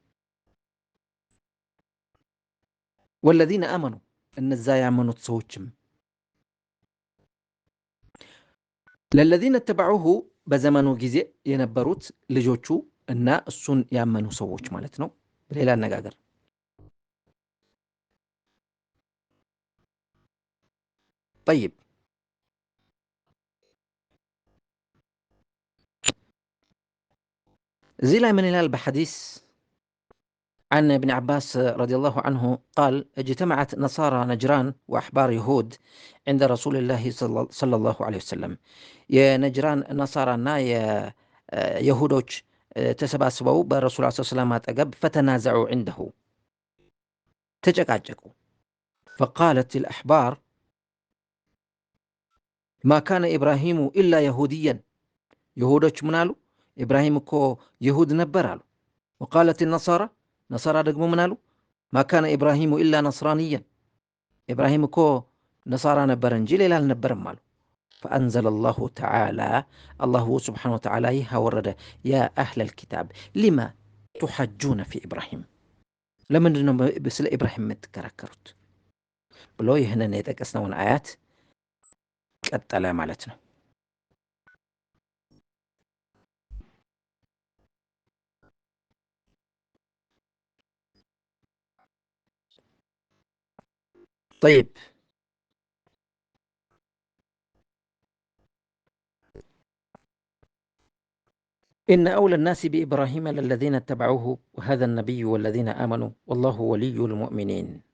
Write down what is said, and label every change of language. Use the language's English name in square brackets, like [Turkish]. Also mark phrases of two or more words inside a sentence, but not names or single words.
[Arabic] والذين آمنوا [Amharic] እነዛ ያመኑት ሰዎችም [Arabic] للذين اتبعوه [Amharic] በዘመኑ ጊዜ የነበሩት ልጆቹ እና እሱን ያመኑ ሰዎች ማለት ነው። በሌላ አነጋገር ጠይብ እዚህ ላይ ምን ይላል በሐዲስ [Arabic] عن ابن عباس رضي الله عنه قال: اجتمعت نصارى نجران وأحبار يهود عند رسول الله صلى الله عليه وسلم. يا نجران نصارى يا يهودوች [Amharic] ተሰባስበው በረሱል [Arabic] صلى الله عليه وسلم አጠገብ فتنازعوا عنده تጨቃጨቁ። فقالت الأحبار: ما كان إبراهيم إلا يهوديا يهودوች [Amharic] ምን አሉ? ኢብራሂም እኮ ይሁድ ነበር አሉ። [Arabic] وقالت النصارى نصارى [Amharic] ደግሞ ምን አሉ? [Arabic] ما كان إبراهيم إلا نصرانيا إبراهيم [Amharic] እኮ ነሳራ ነበር እንጂ ሌላ አልነበረም አሉ። [Arabic] فأنزل الله تعالى الله سبحانه وتعالى ورد: يا أهل الكتاب لما تحجون في إبراهيم [Amharic] ለምንድን ነው ስለ ኢብራሂም የምትከራከሩት ብሎ ይህንን የጠቀስነውን አያት ቀጠለ ማለት ነው። [Arabic] طيب إن أولى الناس بإبراهيم للذين اتبعوه وهذا النبي والذين آمنوا والله ولي المؤمنين.